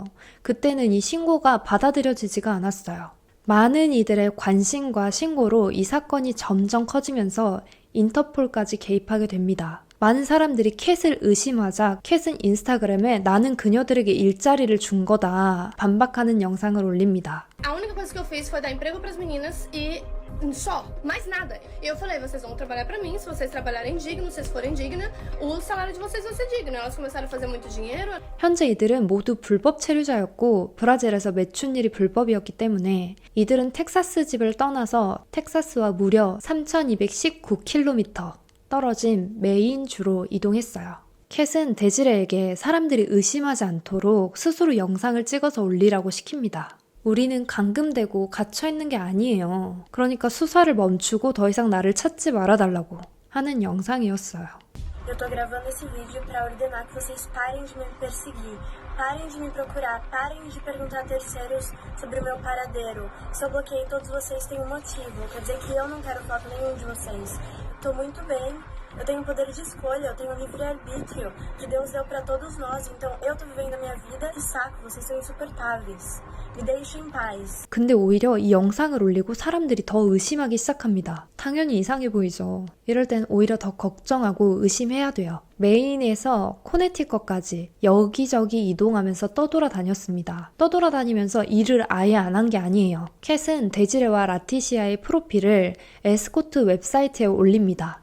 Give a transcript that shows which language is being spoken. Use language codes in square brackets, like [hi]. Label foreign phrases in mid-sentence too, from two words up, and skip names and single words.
[ko] 그때는 이 신고가 받아들여지지가 않았어요. 많은 이들의 관심과 신고로 이 사건이 점점 커지면서 인터폴까지 개입하게 됩니다. 많은 사람들이 캣을 의심하자 캣은 인스타그램에 나는 그녀들에게 일자리를 준 거다 반박하는 영상을 올립니다. [pt] A única coisa que eu fiz foi dar emprego pras meninas e só, mais nada. E eu falei, vocês vão trabalhar pra mim, se vocês trabalharem digno, se vocês forem digna, o salário de vocês vai ser digno. Elas começaram a fazer muito dinheiro. [ko] 현재 이들은 모두 불법 체류자였고 브라질에서 매춘일이 불법이었기 때문에 이들은 텍사스 집을 떠나서 텍사스와 무려 3219km 떨어진 메인주로 이동했어요. 캣은 데지레에게 사람들이 의심하지 않도록 스스로 영상을 찍어서 올리라고 시킵니다. 우리는 감금되고 갇혀있는 게 아니에요. 그러니까 수사를 멈추고 더 이상 나를 찾지 말아달라고 하는 영상이었어요. [pt] Eu tô gravando esse vídeo pra ordenar que vocês parem de me perseguir, parem de me procurar, parem de perguntar a terceiros sobre o meu paradeiro. Se eu bloqueei todos vocês tem um motivo, quer dizer que eu não quero falar com nenhum de vocês. Tô muito bem, eu tenho poder de escolha, eu tenho livre-arbítrio que Deus deu pra todos nós, então eu tô vivendo a minha vida. Que saco, vocês são insuportáveis. Me deixem em paz. [ko] 근데 오히려 이 영상을 올리고 사람들이 더 의심하기 시작합니다. 당연히 이상해 보이죠. 이럴 땐 오히려 더 걱정하고 의심해야 돼요. 메인에서 코네티컷까지 여기저기 이동하면서 떠돌아다녔습니다. 떠돌아다니면서 일을 아예 안 한 게 아니에요. 캣은 데지레와 라티시아의 프로필을 에스코트 웹사이트에 올립니다.